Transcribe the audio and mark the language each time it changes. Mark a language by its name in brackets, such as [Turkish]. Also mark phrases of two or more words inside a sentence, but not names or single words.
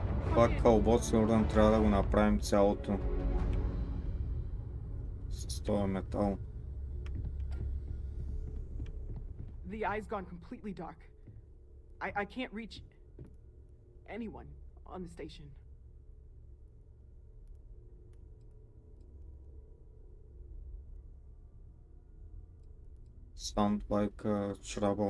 [Bulgarian] Това кълбот сигурно трябва да го направим цялото с този метал. [English] The eye's gone completely dark. I can't reach anyone on the station. Sound like trouble.